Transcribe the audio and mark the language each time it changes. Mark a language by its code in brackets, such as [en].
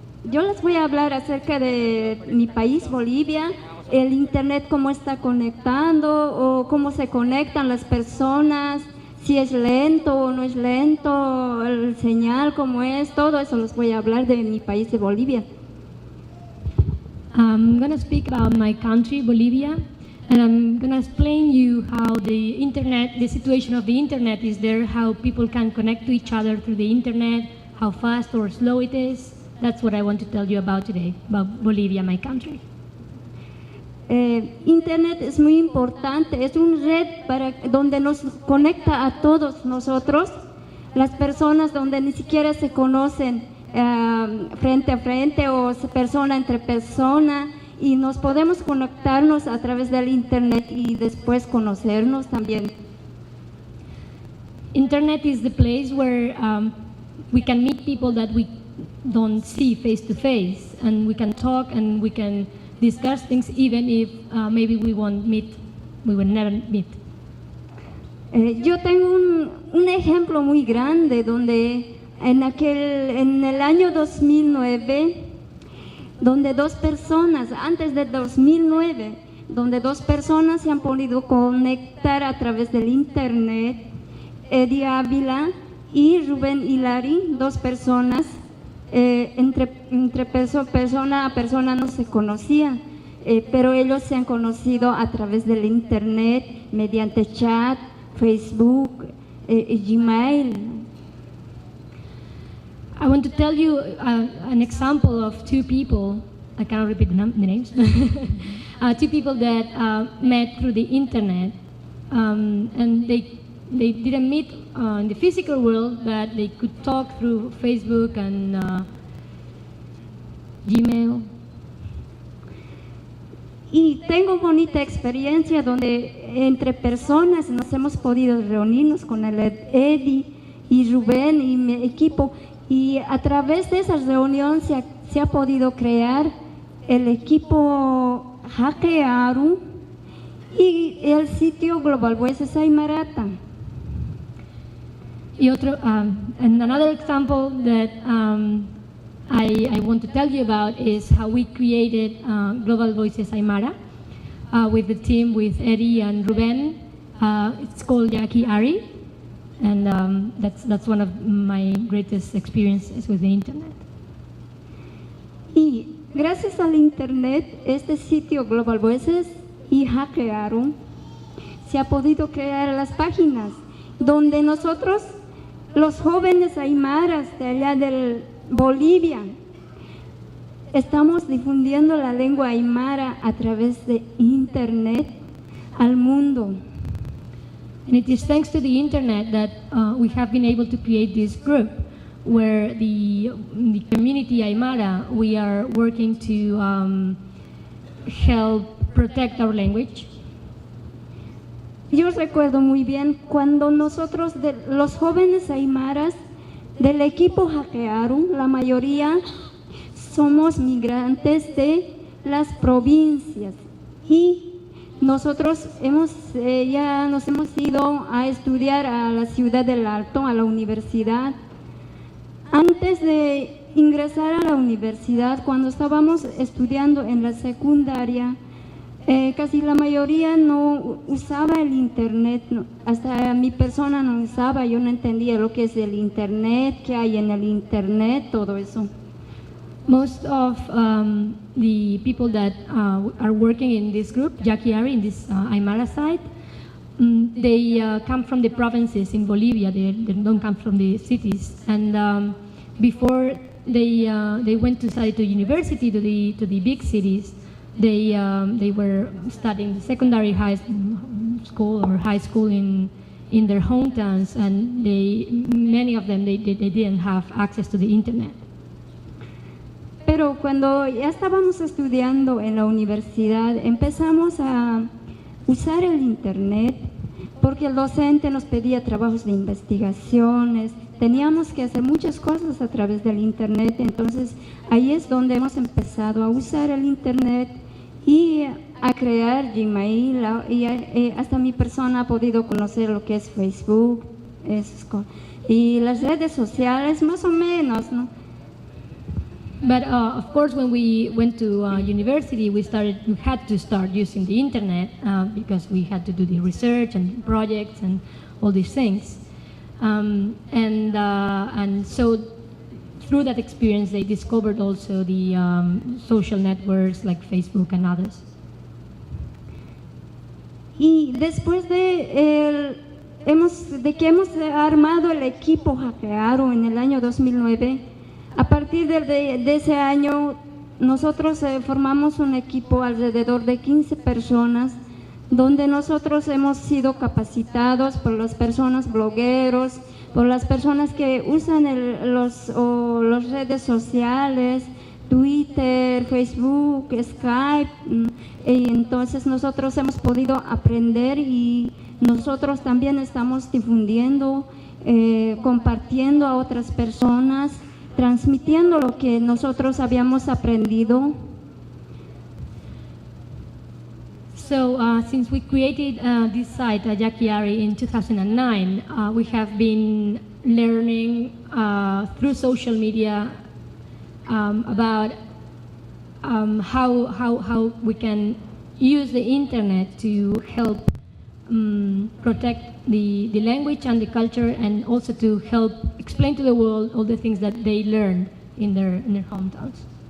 [es] Yo les voy a hablar acerca de mi país, Bolivia, el internet, cómo está conectando o cómo se conectan las personas, si es lento o no es lento, el señal, cómo es, todo eso les voy a hablar de mi país, de Bolivia. [en] I'm going to speak about my country, Bolivia, and I'm going to explain you how the internet, the situation of the internet is there, how people can connect to each other through the internet, how fast or slow it is. That's what I want to tell you about today, about Bolivia, my country. [es] Internet es muy importante, es una red donde nos conecta a todos nosotros, las personas donde ni siquiera se conocen frente a frente o persona entre persona, y nos podemos conectarnos a través del internet y después conocernos también. [en] Internet is the place where we can meet people that we don't see face to face, and we can talk and we can discuss things even if maybe we will never meet. [es] Yo tengo un ejemplo muy grande donde en el año 2009, donde dos personas, antes de 2009, donde dos personas se han podido conectar a través del internet, Eddie Ávila y Rubén Hilari, dos personas, entre persona a persona no se conocían, pero ellos se han conocido a través del internet, mediante chat, Facebook, Gmail. [en] I want to tell you an example of two people. I cannot repeat the names. Two people that met through the internet, and they didn't meet in the physical world, but they could talk through Facebook and Gmail. [es] Y tengo bonita experiencia donde entre personas nos hemos podido reunirnos con el Eddie y Rubén y mi equipo, y a través de esas reuniones se ha podido crear el equipo Hackearu y el sitio Global Voices Aymara. [en] And another example that I want to tell you about is how we created Global Voices Aymara with the team, with Eddie and Ruben. It's called Yaki Ari, and that's one of my greatest experiences with the internet. [es] Y gracias al internet, este sitio Global Voices y Hackearu se ha podido crear las páginas donde nosotros, los jóvenes aymaras de allá de Bolivia, estamos difundiendo la lengua aymara a través de internet al mundo. [en] And it is thanks to the internet that we have been able to create this group where the community Aymara, we are working to help protect our language. [es] Yo recuerdo muy bien cuando nosotros, los jóvenes aymaras del equipo Hackearu, la mayoría somos migrantes de las provincias, y nosotros ya nos hemos ido a estudiar a la ciudad del Alto, a la universidad. Antes de ingresar a la universidad, cuando estábamos estudiando en la secundaria, casi la mayoría no usaba el internet, hasta mi persona no usaba, yo no entendía lo que es el internet, qué hay en el internet, todo eso. [en] Most of the people that are working in this group, Yaquiari, in this Aymara side, they come from the provinces in Bolivia. They don't come from the cities, and before they went to study to university, to the big cities, they were studying secondary high school or high school in their hometowns, and many of them they didn't have access to the internet. [es] Pero cuando ya estábamos estudiando en la universidad, empezamos a usar el internet porque el docente nos pedía trabajos de investigaciones, teníamos que hacer muchas cosas a través del internet, entonces ahí es donde hemos empezado a usar el internet y a crear Gmail, y hasta mi persona ha podido conocer lo que es Facebook, y las redes sociales más o menos, ¿no? [en] But of course, when we went to university, we had to start using the internet because we had to do the research and projects and all these things. And so through that experience, they discovered also the social networks like Facebook and others. [es] Y después de que hemos armado el equipo Hackearo en el año 2009, a partir de ese año nosotros formamos un equipo alrededor de 15 personas, donde nosotros hemos sido capacitados por las personas blogueros, por las personas que usan las redes sociales, Twitter, Facebook, Skype, y entonces nosotros hemos podido aprender y nosotros también estamos difundiendo, compartiendo a otras personas, transmitiendo lo que nosotros habíamos aprendido. [en] So since we created this site, Yakiari, in 2009, we have been learning through social media about how we can use the internet to help protect the language and the culture, and also to help explain to the world all the things that they learned in their hometowns.